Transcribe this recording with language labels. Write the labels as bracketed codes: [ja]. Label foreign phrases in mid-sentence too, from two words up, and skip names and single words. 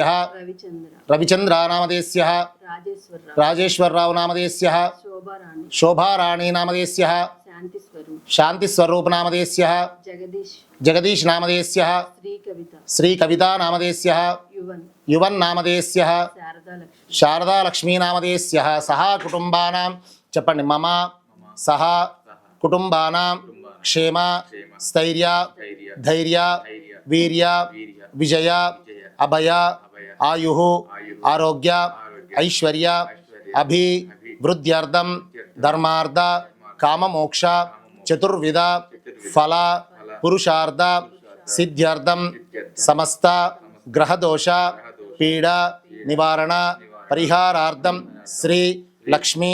[sa] रविचंद्र नामधेयस्य राजेश्वरराव नामधेयस्य शोभाराणी नामधेयस्य शांतिस्वरूप नामधेयस्य जगदीश नामधेयस्य श्रीकविता नामधेयस्य युवन नामधेयस्य शारदा लक्ष्मी नामधेयस्य सह कुटुंबानां చెప్పండి मम सह कुटुंबानां క్షేమ స్థైర్య ధైర్య వీర్య విజయ అభయ ఆయు ఆరోగ్య ఐశ్వర్య అభివృద్ధ్యర్థం ధర్మార్థ కామమోక్ష చతుర్విధ ఫల పురుషార్థ సిద్ధ్యర్థం సమస్త గ్రహదోష పీడ నివారణ పరిహారార్థం శ్రీ లక్ష్మీ